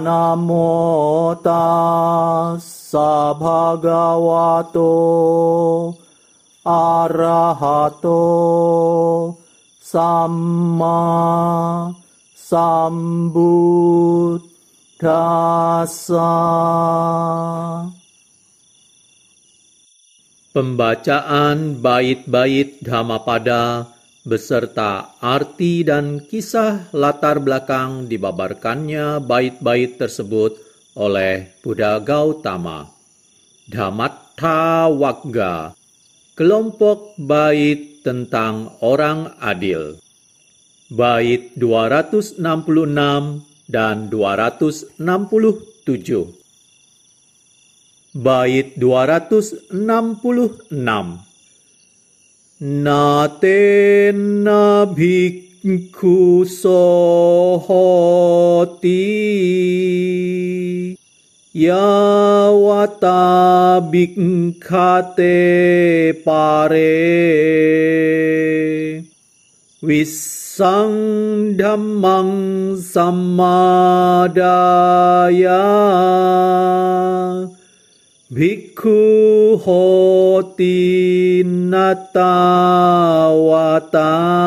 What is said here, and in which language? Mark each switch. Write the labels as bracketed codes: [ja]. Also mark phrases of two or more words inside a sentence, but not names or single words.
[pi] Namo tassa bhagavato arahato samma sambuddhassa. [id] Pembacaan bait-bait Dhammapada beserta arti dan kisah latar belakang dibabarkannya bait-bait tersebut oleh Buddha Gautama. Dhammatta Wagga, kelompok bait tentang orang adil. Bait 266 dan 267. Bait 266. [pi] Natena bhikkhu sohoti yawata bhikkhate pare Visang dhammang sammadaya bhikkhu hoti natawata.